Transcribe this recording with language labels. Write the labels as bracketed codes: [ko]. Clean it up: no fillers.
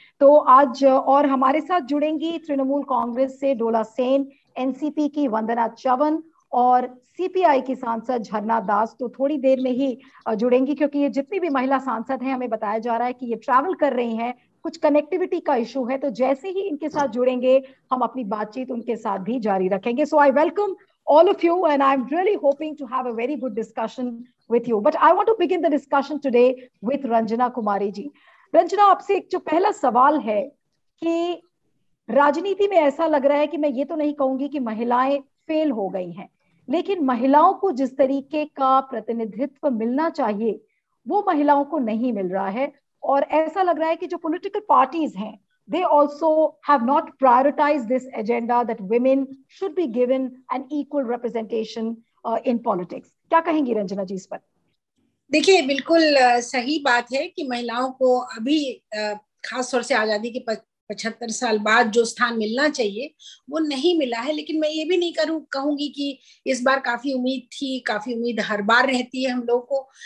[hi] तो आज और हमारे साथ जुड़ेंगी तृणमूल कांग्रेस से डोला सेन, एनसीपी की वंदना चवन और सीपीआई की सांसद झरना दास। तो थोड़ी देर में ही जुड़ेंगी, क्योंकि ये जितनी भी महिला सांसद हैं हमें बताया जा रहा है कि ये ट्रैवल कर रही हैं, कुछ कनेक्टिविटी का इशू है। तो जैसे ही इनके साथ जुड़ेंगे हम अपनी बातचीत उनके साथ भी जारी रखेंगे। [en] So I welcome all of you, and I'm really hoping to have a very good discussion with you. But I want to begin the discussion today with Ranjana Kumari ji. [hi] Ranjana, आपसे एक जो पहला सवाल है कि राजनीति में ऐसा लग रहा है कि मैं ये तो नहीं कहूंगी कि महिलाएं फेल हो गई हैं, लेकिन महिलाओं को जिस तरीके का प्रतिनिधित्व मिलना चाहिए वो महिलाओं को नहीं मिल रहा है। और ऐसा लग रहा है कि जो पॉलिटिकल पार्टीज हैं, [en] they also have not prioritized this agenda that women should be given an equal representation in politics. [hi] क्या कहेंगी रंजना जी इस पर? देखिए, बिल्कुल सही बात है कि महिलाओं को अभी खास तौर से आजादी के 75 साल बाद जो स्थान मिलना चाहिए वो नहीं मिला है। लेकिन मैं ये भी नहीं कहूंगी कि इस बार काफी उम्मीद थी, काफी उम्मीद हर बार रहती है हम लोग को।